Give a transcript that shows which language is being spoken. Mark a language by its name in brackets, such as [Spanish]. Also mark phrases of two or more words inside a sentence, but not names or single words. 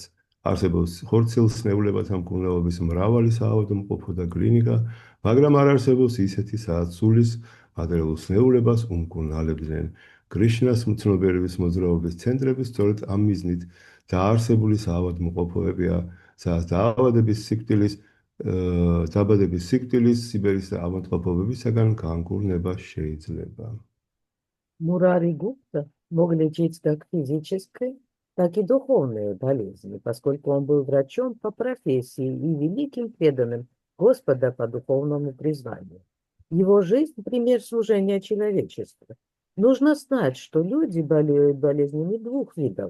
[Georgian] არსებობს ხორციელ სნეულებათა მკურნალობის მრავალი საავადმყოფო და კლინიკა, მაგრამ არ არსებობს ისეთი, სადაც სულის მატერიალურ სნეულებას უმკურნალებდნენ. კრიშნას ცნობიერების მოძრაობის ცენტრები სწორედ ამ მიზნით დაარსებული საავადმყოფოებია, სადაც დაავადების სიკვდილის, სიბერის და ავადმყოფობებისაგან განკურნება შეიძლება. [Russian] Мурари Гупта мог лечить как физические, так и духовные болезни, поскольку он был врачом по профессии и великим преданным Господа по духовному призванию. Его жизнь – пример служения человечеству. Нужно знать, что люди болеют болезнями двух видов.